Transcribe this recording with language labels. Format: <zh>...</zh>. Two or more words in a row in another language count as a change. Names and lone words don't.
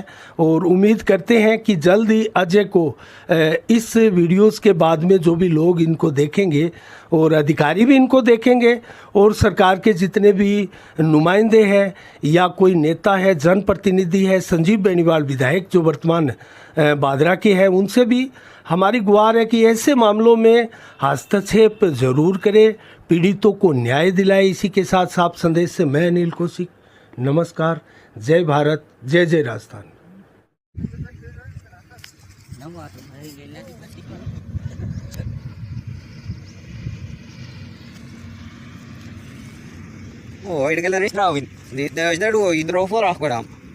<hi>और उम्मीद करते हैं कि जल्द ही अजय को इस वीडियोस के बाद में जो भी लोग इनको देखेंगे और अधिकारी भी इनको देखेंगे, और सरकार के जितने भी नुमाइंदे हैं या कोई नेता है, जनप्रतिनिधि है, संजीव बेनीवाल विधायक जो वर्तमान बादरा के हैं, उनसे भी हमारी गुहार है कि ऐसे मामलों में हस्तक्षेप जरूर करें, पीड़ितों को न्याय दिलाए। इसी के साथ साफ संदेश से मैं अनिल कौशिक, नमस्कार, जय भारत, जय जय राजस्थान।</hi> <id>Oh, ini kalian istirahat. Di daerah dua hidrofor aku dah.</id>